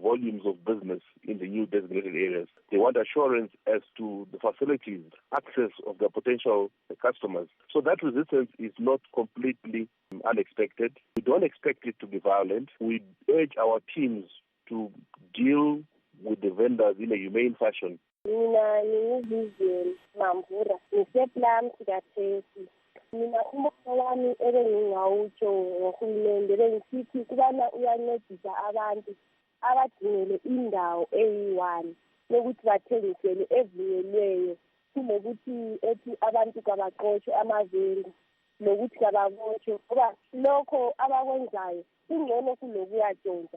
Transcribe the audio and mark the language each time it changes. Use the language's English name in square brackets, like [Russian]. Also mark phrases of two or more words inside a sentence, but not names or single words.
[English] volumes of business in the new designated areas. They want assurance as to the facilities, access of the potential customers. So that resistance is not completely unexpected. We don't expect it to be violent. We urge our teams to deal with the vendors in a humane fashion. [North Ndebele] Mina ngiyizizwe Mamvura ngiseplam sikaThesi. Mina umbono wami ebengingawutsho ngohulumende bengisithi kubana uyancedisa abantu abadingele indawo eyi-1 lokuthi bathengisele evunyelweyo kunokuthi ethi abantu kabaqotshwe amavendu lokuthi kababotshwe ngoba lokho abakwenzayo kungcono kulokuyatshontsha.